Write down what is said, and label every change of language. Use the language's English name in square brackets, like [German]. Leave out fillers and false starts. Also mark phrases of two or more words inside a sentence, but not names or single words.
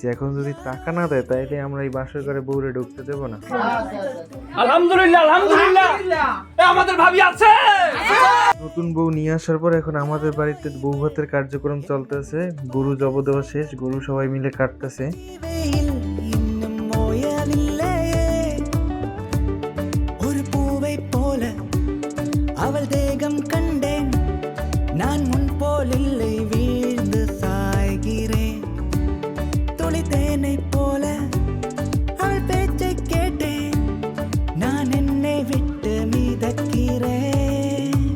[Bangla] এখন যদি টাকা না দেয় তাইলে আমরা এই বাসর ঘরে বউরে ঢুকতে দেবো না। আলহামদুলিল্লাহ, আলহামদুলিল্লাহ, আমাদের ভাবি আছে। নতুন বউ নিয়ে আসার পর এখন আমাদের বাড়িতে বউ ভাতের কার্যক্রম চলতেছে। গরু জব দেওয়া শেষ, গরু সবাই মিলে কাটতেছে। [Tamil] வெயில் இன்னும் ஓயவில்லையே। ஒரு பூவை போல அவள் தேகம் கண்டேன், நான் முன் போல் இல்லை வீழ்ந்து சாய்கிறேன்। துளி தேனை போல அவள் பேச்சை கேட்டேன், நான் என்னை விட்டு மிதக்கிறேன்।